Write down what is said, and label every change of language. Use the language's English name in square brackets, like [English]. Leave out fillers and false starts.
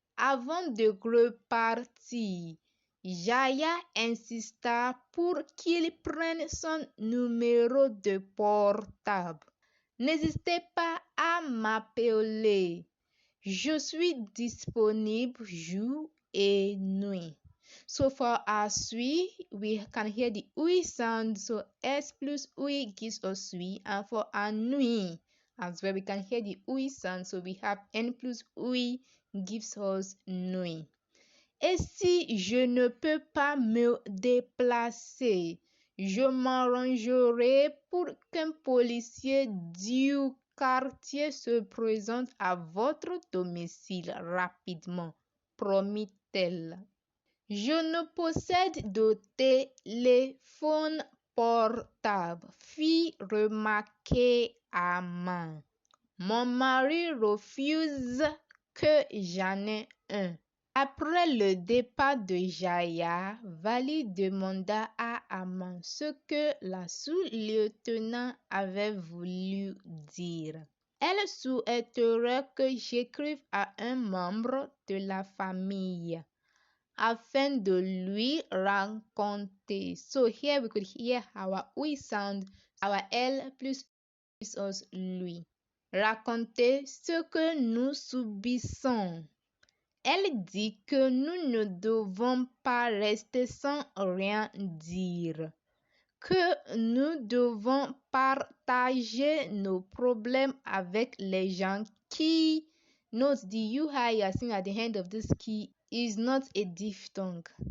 [French] Avant de repartir, Jaya insista pour qu'il prenne son numéro de portable. N'hésitez pas à m'appeler. Je suis disponible jour et nuit. [English] So for our sui, we can hear the OUI sound. So S plus OUI gives us sui. And for our nuit, as well, we can hear the OUI sound. So we have N plus OUI gives us nuit. [French] Et si je ne peux pas me déplacer, je m'arrangerai pour qu'un policier du quartier se présente à votre domicile rapidement, promit-elle. Je ne possède de téléphone portable, fit remarquer Ama. Mon mari refuse que j'en ai un. Après le départ de Jaya, Vali demanda à Ama ce que la sous-lieutenant avait voulu dire. Elle souhaiterait que j'écrive à un membre de la famille afin de lui raconter. [English] So here we could hear our OUI sound, our L plus us lui. [French] Raconter ce que nous subissons. Elle dit que nous ne devons pas rester sans rien dire, que nous devons partager nos problèmes avec les gens qui, [English] note the UI you are seeing at the end of this key is not a diphthong.